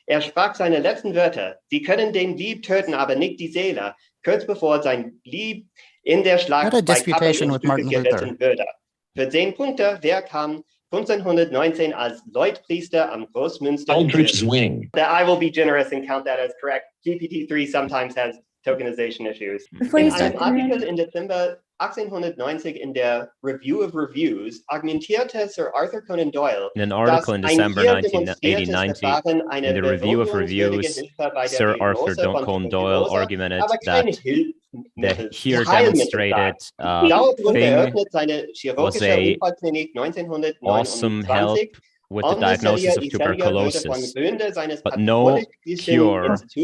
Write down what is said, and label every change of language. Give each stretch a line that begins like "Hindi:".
German: Sprach seine letzten Wörter. Sie können den Lieb töten, aber nicht die Seele. Kurz bevor sein Lieb in der Schlacht bei Kappeln in Stücke gerissen würde. Für 10 Punkte, wer kam 1519 als Leutpriester am Großmünster?
English: Aldrich's Wing. I will be generous and count that as correct. GPT-3 sometimes has tokenization issues. Before you start,
German: Artikel in Dezember 1890 in der Review of Reviews argumentierte Sir Arthur Conan Doyle.
English: In an article in December 1990, in the Review of Reviews, Sir Arthur Conan Doyle argumented that the here demonstrated thing was a awesome help with the diagnosis of tuberculosis, but no cure.